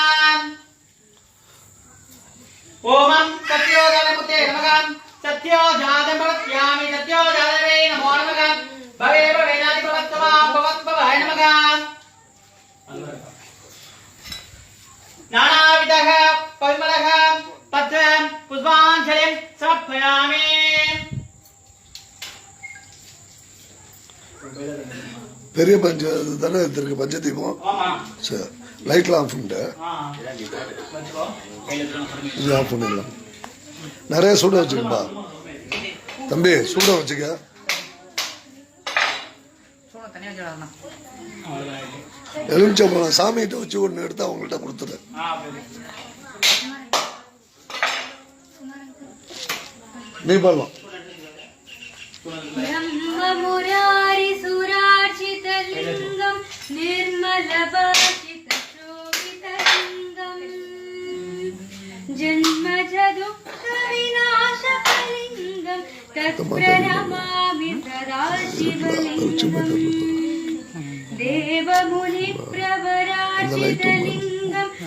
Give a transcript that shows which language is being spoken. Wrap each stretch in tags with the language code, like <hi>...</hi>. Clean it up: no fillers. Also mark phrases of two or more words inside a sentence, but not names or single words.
<sa>ओम सत्योजातमुते नमः सत्योजातमवत्यामि सत्योजातवे नमो नमः भवे भवेनादि भवत्तमा भवत्भवाय नमः नानाविधः परिमलः पत्रं पुष्पाञ्जलिं समर्पयामि</sa> <ta>பெரிய பஞ்ச தானே இருக்கு பஞ்சதீபம் சரி லைட்லாம் ஆஃப் பண்ணிட்டு இது ஆஃப் பண்ணிடலாம் நிறைய சூட வச்சுக்கப்பா தம்பி சூட வச்சுக்க எலுமிச்சம்பழம் சாமிகிட்ட வச்சு ஒன்று எடுத்து அவங்கள்ட்ட கொடுத்துரு நீ பண்ணலாம்</ta> <sa>ब्रह्ममुरारि सुरार्चितलिङ्गं निर्मलभाषितशोभितलिङ्गं जन्मजदुःखविनाशकलिङ्गं तत्प्रणमामि सदा शिवलिङ्गम् देवमुनिप्रवरार्चितलिङ्गं</sa>